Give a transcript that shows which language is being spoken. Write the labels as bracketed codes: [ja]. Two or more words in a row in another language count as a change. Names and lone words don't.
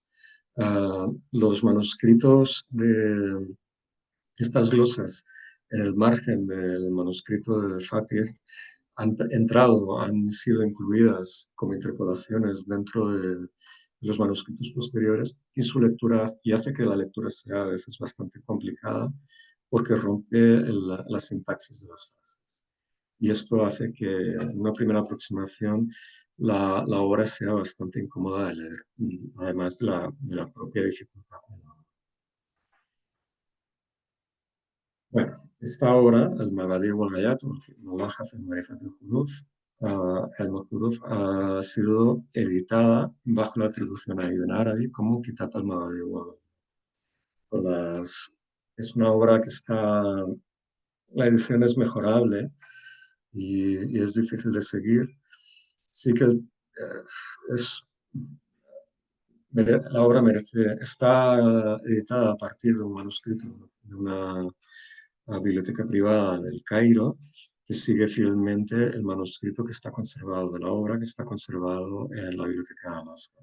[es] Los manuscritos de estas glosas en el margen del manuscrito de Fatih han sido incluidas como interpolaciones dentro de los manuscritos posteriores y su lectura, y hace que la lectura sea a veces bastante complicada porque rompe la sintaxis de las frases. Y esto hace que en una primera aproximación la obra sea bastante incómoda de leer, además de la propia dificultad. Bueno, esta obra, el Mabadi wal-Gayat, o Mulajas en Marifat al-Huruf, ha sido editada bajo la atribución a Ibn Arabi como Kitab al-Mabadi wal-Gayat. Es una obra que la edición es mejorable y es difícil de seguir. Sí que es, la obra está editada a partir de un manuscrito de una biblioteca privada del Cairo, que sigue fielmente el manuscrito que está conservado de la obra, que está conservado en la biblioteca de Alaska.